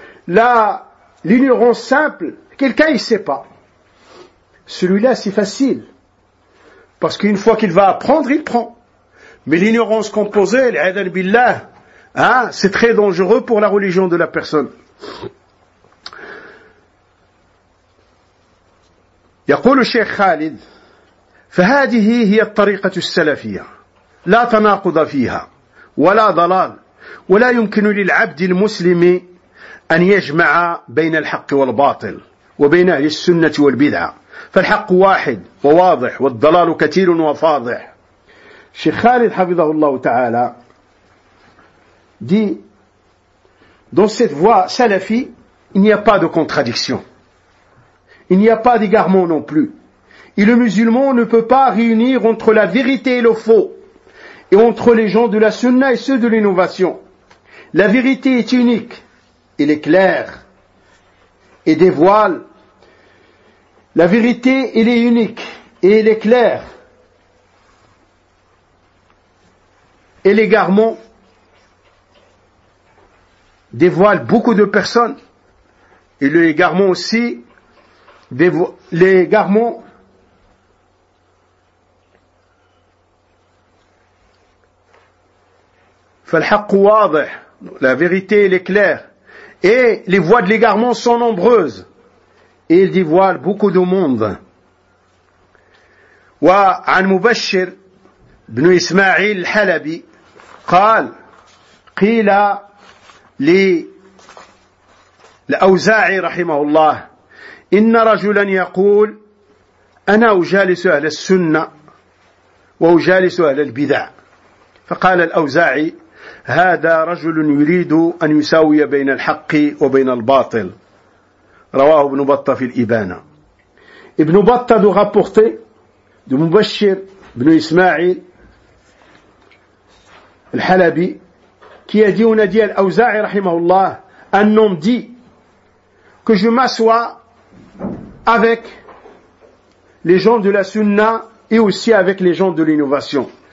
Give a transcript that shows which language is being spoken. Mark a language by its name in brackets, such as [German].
[French] Là, l'ignorance simple, quelqu'un, il sait pas. Celui-là, c'est facile. Parce qu'une fois qu'il va apprendre, il prend. Mais l'ignorance composée, l'aidan billah, c'est très dangereux pour la religion de la personne. [Arabic] يقول الشيخ خالد فهذه هي الطريقة السلفية لا تناقض فيها ولا ضلال ولا يمكن للعبد المسلم أن يجمع بين الحق والباطل وبين أهل السنة والبدعة فالحق واحد وواضح والضلال كثير وفاضح. [French] الشيخ خالد حفظه الله تعالى dit dans cette voie salafi il n'y a pas de contradiction. Il n'y a pas d'égarement non plus. Et le musulman ne peut pas réunir entre la vérité et le faux, et entre les gens de la sunna et ceux de l'innovation. La vérité est unique, elle est claire, et dévoile. La vérité, elle est unique, et elle est claire. Et l'égarement dévoile beaucoup de personnes, et l'égarement aussi l'égarement [Arabic] فالحق واضح, [French] la vérité elle est claire et les voies de l'égarement sont nombreuses et il dévoile beaucoup de monde. [Arabic] وعن مبشر بن اسماعيل الحلبي قال قيل للأوزاعي رحمه الله إن رجلا يقول أنا أجالس أهل السنة وأجالس أهل البدع, فقال الأوزاعي هذا رجل يريد أن يساوي بين الحق وبين الباطل. رواه ابن بطة في الإبانة. [French] ابن بطة دو رابورتي دو مبشر بن إسماعيل الحلبي qui a dit, on a dit à l'Auza'i, rahimahullah, un homme dit que je m'assois avec les gens de la sunna et aussi avec les gens de l'innovation.